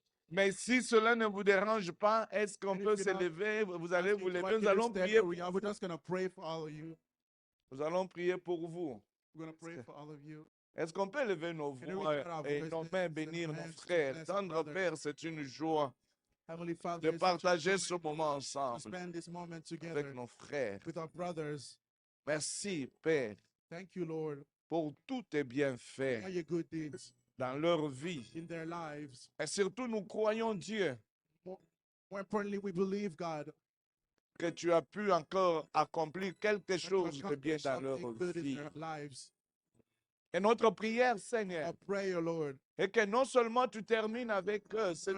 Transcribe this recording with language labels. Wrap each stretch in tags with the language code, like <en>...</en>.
<fr>Mais si cela ne vous dérange pas, est-ce qu'on peut se lever? Vous allez vous lever. Nous allons prier.</fr> <en>We're just going to pray for all of you.</en> <fr>Nous allons prier pour vous.</fr> <en>We're going to pray for all of you.</en> <fr>Est-ce qu'on peut lever nos voix et nos mains bénir nos frères? Tendre Père, c'est une joie</fr> <en>Heavenly Father,</en> <fr>de</fr> <en>it's such a</en> <fr>partager</fr> <en>joy</en> <fr>ce moment</fr> <en>to</en> <fr>ensemble</fr> <en>spend this moment</en> <fr>avec</fr> <en>together</en> <fr>nos frères.</fr> <en>with our brothers.</en> <fr>Merci, Père,</fr> <en>Thank you, Lord,</en> <fr>pour tous tes</fr> <en>for</en> <fr>bienfaits</fr> <en>your good deeds</en> <fr>dans leur vie.</fr> <en>in their lives.</en> <fr>Et surtout, nous croyons, Dieu,</fr> <en>More importantly, we believe, God,</en> <fr>que tu as pu encore accomplir quelque</fr> <en>that you</en> <fr>chose de bien</fr> <en>accomplished</en> <fr>dans leur</fr> <en>something good in</en> <fr>vie.</fr> <en>their lives.</en> <fr>Et notre prière, Seigneur,</fr> <en>Our prayer, Lord,</en> <fr>est que non seulement tu termines avec eux cette</fr>